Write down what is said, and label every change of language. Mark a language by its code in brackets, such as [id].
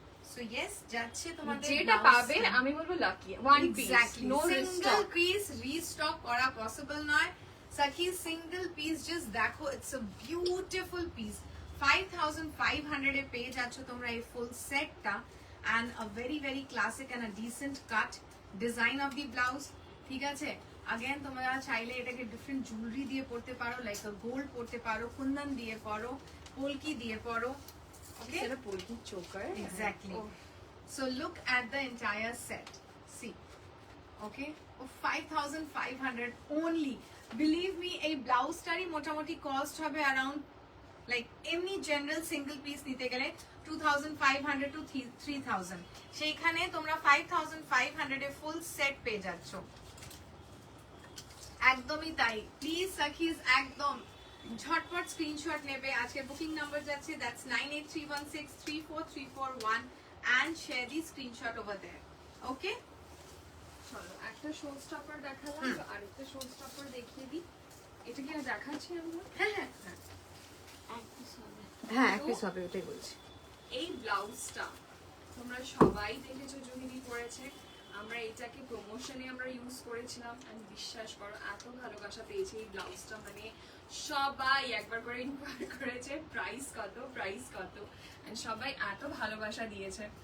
[bn] So yes যাচ্ছে তোমাদের যেটা [en] blouse [bn] পাবে টা। আমি বলবো lucky, one piece, [en] Exactly. No Single restock. piece restock [bn] করা পসিবল নয়। [en] সাকি single piece just দেখো, it's a beautiful piece. [bn] 5500 এ পেয়ে যাচ্ছ তোমরা এই ফুল সেটটা, [en] and a very very classic and a decent cut design of the blouse, ঠিক আছে? [bn] अगेन তোমরা চাইলে এটাকে ডিফারেন্ট জুয়েলারি দিয়ে পরতে পারো, লাইক আ গোল্ড পরতে পারো, কুন্দন দিয়ে পরো, পোলকি দিয়ে পরো, ওকে? সেটা polki choker [en] Exactly. So look at the entire set. See. Okay? Oh, 5500 only. Believe me, a blouse টারই মোটামুটি cost হবে around like [bn] এমনি general single piece নিতে গেলে [en] 2500 to 3000. [bn] সেইখানে তোমরা 5500 এ full set পেয়ে যাচ্ছ। একদমই তাই। প্লিজ সাকিজ একদম ঝটপট স্ক্রিনশট নেবে। আজকে বুকিং নাম্বার যাচ্ছে, [en] That's 9831634341 and share the screenshot over there. Okay? [bn] চলো একটা শো স্টপার দেখালাম, তো আরেকটা শো স্টপার দেখিয়ে দিই। এটা কি আর দেখাচ্ছি আমরা? হ্যাঁ হ্যাঁ এক piece হবে। হ্যাঁ এক পিস হবে, ওটাই বলছি। এই ব্লাউজটা তোমরা সবাই দেখেছো, জুহিদি পরেছে, আমরা এটাকে প্রমোশনে আমরা ইউজ করেছিলাম, আমি বিশ্বাস করো এত ভালোবাসা পেয়েছি এই ব্লাউজটা, মানে সবাই একবার করে ইনকোয়ারি করেছে প্রাইস কত প্রাইস কত, এন্ড সবাই এত ভালোবাসা দিয়েছে।